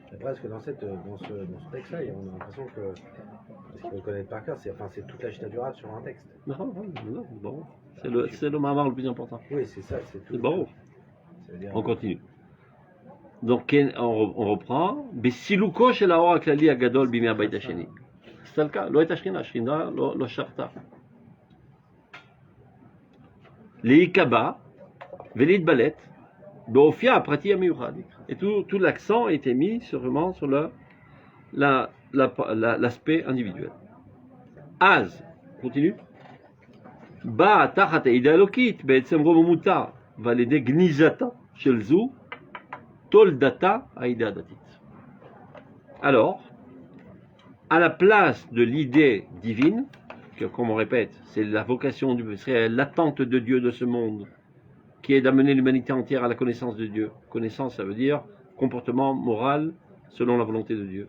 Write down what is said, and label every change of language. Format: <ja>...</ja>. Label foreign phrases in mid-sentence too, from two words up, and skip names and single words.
<fr>C'est presque dans ce texte-là, on a l'impression que, parce qu'il faut le connaître par cœur, c'est toute la chita du Rav sur un texte. Non, bon. C'est le mamar le plus important. Oui, c'est ça, c'est tout. C'est bon. Ça veut dire- On continue. Donc on reprend.</fr> <he>בסילוקו של האור הכללי הגדול בימי הבית השני.</he> <fr>C'est le cas.</fr> <he>לא הייתה שכינה, השכינה לא שרתה. להיקבע ולהתבלט באופייה הפרטי המיוחד.</he> <fr>Et tout l'accent a été mis sûrement sur l'aspect individuel. אז, continue.</fr> <he>באה תחת העידה האלוקית בעצם רוב המותר ועל ידי גניזתה של זו תולדתה העידה הדתית.</he> <fr>Alors, à la place de l'idée divine, que comme on répète, c'est la vocation, c'est l'attente de Dieu de ce monde, qui est d'amener l'humanité entière à la connaissance de Dieu. Connaissance, ça veut dire comportement moral selon la volonté de Dieu.</fr>